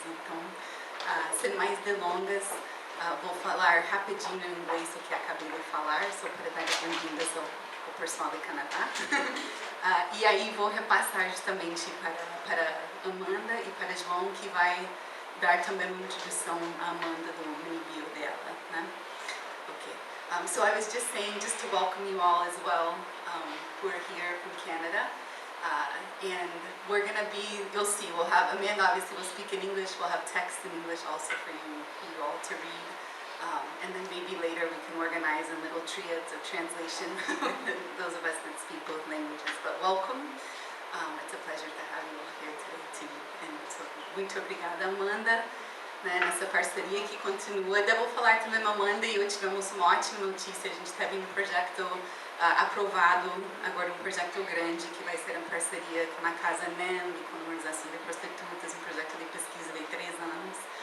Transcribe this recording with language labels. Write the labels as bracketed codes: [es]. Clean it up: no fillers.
[pt] Então, sem mais delongas, vou falar rapidinho em inglês o que acabei de falar, só para dar as bem-vindas ao pessoal do Canadá. E aí vou repassar justamente para Amanda e para João, que vai dar também uma introdução à Amanda do mini-bio dela, né? [en] Okay. So I was just saying, just to welcome you all as well, who are here from Canada. And we're going to you'll see, we'll have, Amanda obviously will speak in English, we'll have text in English also for you all to read. And then maybe later we can organize a little triads of translation, those of us that speak both languages. But welcome. It's a pleasure to have you all here today too. And so, [pt] muito obrigada, Amanda, né, nessa parceria que continua. Devo falar também, Amanda e eu tivemos uma ótima notícia. A gente teve um projeto aprovado agora um projeto grande que vai ser em parceria com a Casa NEM e com a Organização de Prostitutas, um projeto de pesquisa de 3 anos.